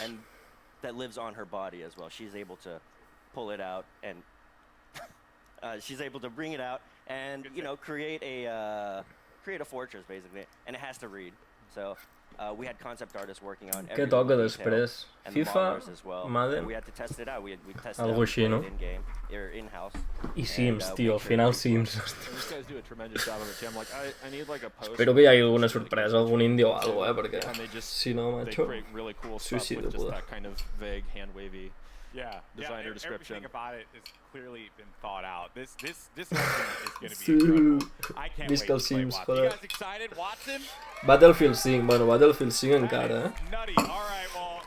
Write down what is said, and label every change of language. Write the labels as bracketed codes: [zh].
[en] And that lives on her body as well. She's able to pull it out, and she's able to bring it out, and create a fortress basically, and it has to read. So. We had concept artists working on [ca] Què toca després? FIFA? Madden? [en] We had to test it out. We tested [ca] Algo així, no? [en] in-game, or in-house. [ca] I Sims, tio, al final Sims. [en] These guys do a tremendous job of it too. I'm like, I need like a post. [ca] Espero que hi hagi alguna sorpresa, algun indie o algo, perquè si no, [en] they [ca] macho, [en] create really cool stuff with just that kind of vague, hand-wavy designer description. Everything about it has clearly been thought out. This is going to be incredible. I can't wait to play Watson. You guys excited, Watson? [ca] Battlefield 5, bueno, Battlefield 5 encara, [en] Nutty. All right, well,